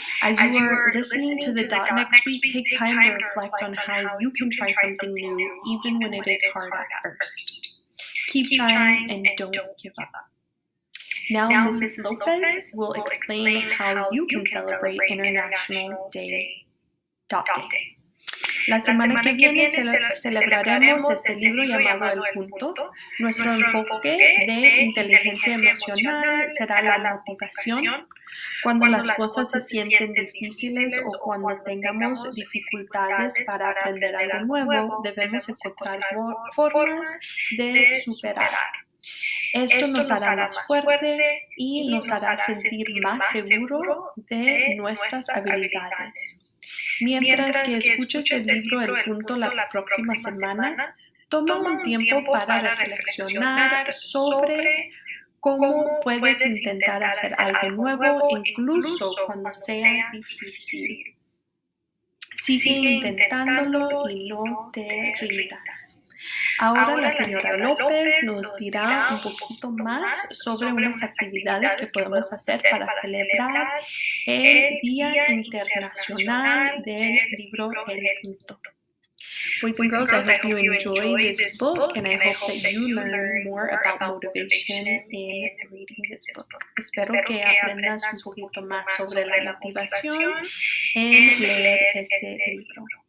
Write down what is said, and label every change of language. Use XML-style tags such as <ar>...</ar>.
<en>As you are listening to the Dot next week, take time to reflect on how you can try something new even when it is hard at first. Keep trying and don't give up. Now Mrs. Lopez will explain how you can celebrate International Dot Day.</en> <es>La semana que viene celebraremos este libro llamado El Punto. Nuestro enfoque de inteligencia emocional será la motivación. Cuando las cosas se sienten difíciles o cuando tengamos dificultades para aprender algo nuevo, debemos encontrar formas de superar. Esto nos hará más fuerte y nos hará sentir más seguro de nuestras habilidades. Mientras que escuches el libro El Punto la próxima semana, toma un tiempo para reflexionar sobre cómo puedes intentar hacer algo nuevo incluso cuando sea difícil. Sigue intentándolo y no te rindas. Ahora la señora López nos dirá un poquito más sobre unas actividades que podemos hacer para celebrar el Día Internacional del Libro El Punto.</es> <en>Boys and girls, I hope you enjoy this book and I hope that you learn more about motivation in reading this book.</en> <es>Espero que aprendas un poquito más sobre la motivación en leer este libro.</es>